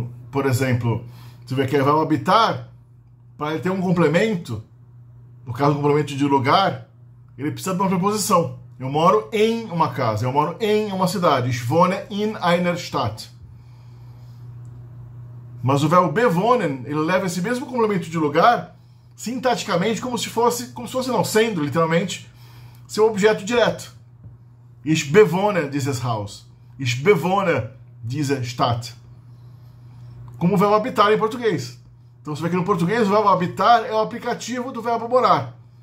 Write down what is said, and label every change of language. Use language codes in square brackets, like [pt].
[pt] Por exemplo, você vê que o verbo habitar, para ele ter um complemento, no caso do complemento de lugar, ele precisa de uma preposição. Eu moro em uma casa, eu moro em uma cidade. [de] Ich wohne in einer Stadt. [pt] Mas o verbo bewohnen, ele leva esse mesmo complemento de lugar, sintaticamente, como se fosse não, sendo, literalmente, seu objeto direto. [de] Ich bewohne dieses Haus. Ich bewohne diese Stadt. [pt] Como o verbo habitar em português. Então você vê que no português o verbo habitar é o aplicativo do verbo morar.